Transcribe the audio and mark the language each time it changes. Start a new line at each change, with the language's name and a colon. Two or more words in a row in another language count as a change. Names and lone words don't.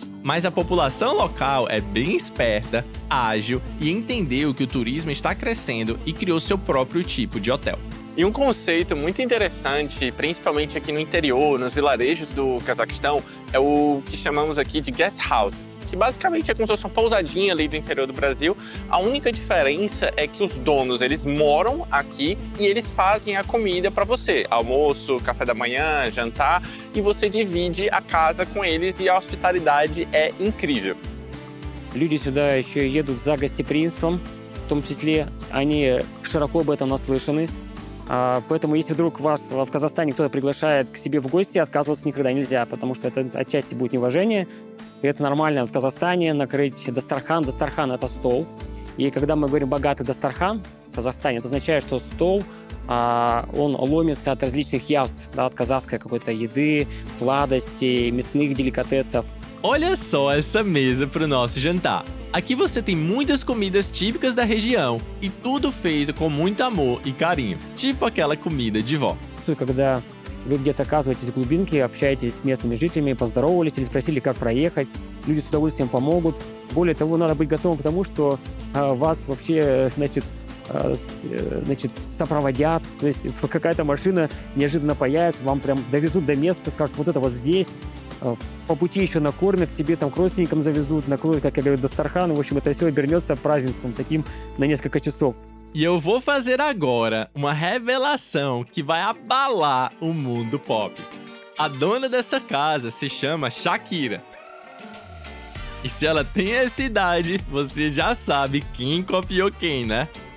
Portuguese: Mas a população local é bem esperta, ágil e entendeu que o turismo está crescendo e criou seu próprio tipo de hotel. E um conceito muito interessante, principalmente aqui no interior, nos vilarejos do Cazaquistão, é o que chamamos aqui de
English: guest houses,
Portuguese: que basicamente é como se fosse uma pousadinha ali do interior do Brasil. A única diferença é que os donos, eles moram aqui e eles fazem a comida para você, almoço, café da manhã, jantar, e você divide a casa com eles e a hospitalidade é incrível.
Russian: Люди сюда еще едут за гостеприимством, в том числе они широко об этом наслышаны. Поэтому, если вдруг вас в Казахстане кто-то приглашает к себе в гости, отказываться никогда нельзя, потому что это отчасти будет неуважение. И это нормально в Казахстане накрыть дастархан. Дастархан – это стол. И когда мы говорим «богатый дастархан» в Казахстане, это означает, что стол, он ломится от различных явств, да, от казахской какой-то еды, сладостей, мясных деликатесов.
Portuguese: Olha só essa mesa para o nosso jantar. Aqui você tem muitas comidas típicas da região e tudo feito com muito amor e carinho, tipo aquela comida de vó.
Russian: Когда вы где-то оказываетесь в глубинке, общаетесь с местными жителями, поздоровались или спросили, как проехать, люди с удовольствием помогут. Более того, надо быть готовым к тому, что вас вообще, значит, сопроводят, то есть какая-то машина неожиданно появится, вам прям довезут до места, скажут, вот это вот здесь. По пути еще накормят, себе там к родственникам завезут, накроют, как я говорю, Дастархан. В общем, это все обернется празднеством таким на несколько часов.
Portuguese: E eu vou fazer agora uma revelação que vai abalar o mundo pop. A dona dessa casa se chama Shakira. E se ela tem essa idade, você já sabe quem copiou quem, né?